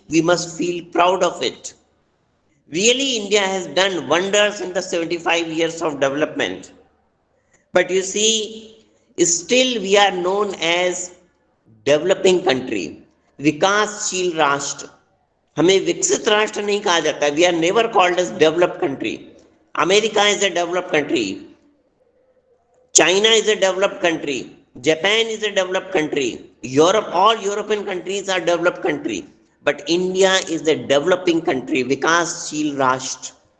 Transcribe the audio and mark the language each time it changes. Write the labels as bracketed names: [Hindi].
[English] We must feel proud of it. Really, India has done wonders in the 75 years of development. But you see, still we are known as developing country, [Hindi] विकासशील राष्ट्र. हमें विकसित राष्ट्र नहीं कहा जाता. [English] We are never called as developed country. America is a developed country. China is a developed country. Japan is a developed country. Europe, all European countries are developed country. But India is a developing country, [Hindi] विकासशील राष्ट्र.